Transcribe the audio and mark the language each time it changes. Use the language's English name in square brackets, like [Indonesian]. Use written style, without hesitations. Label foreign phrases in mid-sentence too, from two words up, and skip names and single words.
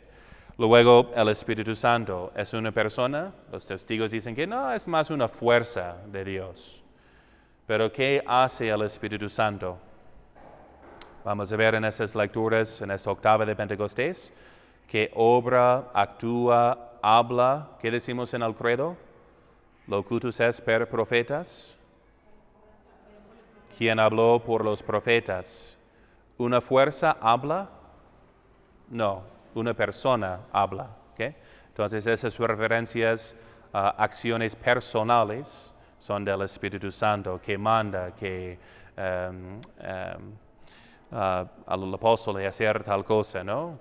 [Spanish] Luego el Espíritu Santo es una persona, los testigos dicen que no, es más una fuerza de Dios. Pero ¿qué hace el Espíritu Santo? Vamos a ver en esas lecturas, en esta octava de Pentecostés, que obra, actúa, habla. ¿Qué decimos en el credo? [Latin] Locutus est per profetas. [Spanish] ¿Quién habló por los profetas? ¿Una fuerza habla? No, una persona habla. ¿Okay? Entonces esas referencias a acciones personales son del Espíritu Santo, que manda, que al apóstol de hacer tal cosa, ¿no?